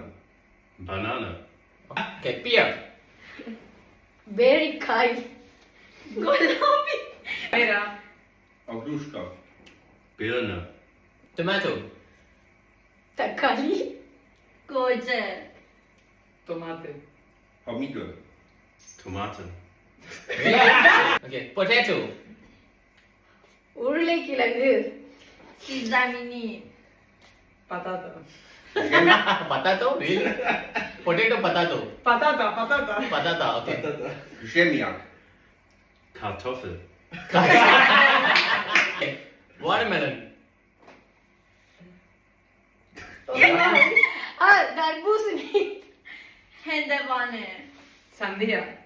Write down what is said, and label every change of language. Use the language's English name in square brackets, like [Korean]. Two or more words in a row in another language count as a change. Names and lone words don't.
[English] Banana. Okay, pear. [Tamil] பேரிக்காய். [Persian] Golabi. Pera. [Polish] Agruszka. [German] Birne. Tomato. [Tamil] தக்காளி. [Persian] Kojer. [Spanish] Tomate. [Polish] Pomidor. [English] Tomate. Okay, potato. [Tamil] உருளைக்கிழங்கு. [Spanish] Sesame. Patata. [English] Potato? Really? Potato, potato. [Spanish] Patata, patata. Patata, okay. [Polish] Ziemniak. [English] Kartoffel. Okay, watermelon. [Tamil] தர்பூசணி. [Persian] Hendevane. Sandia.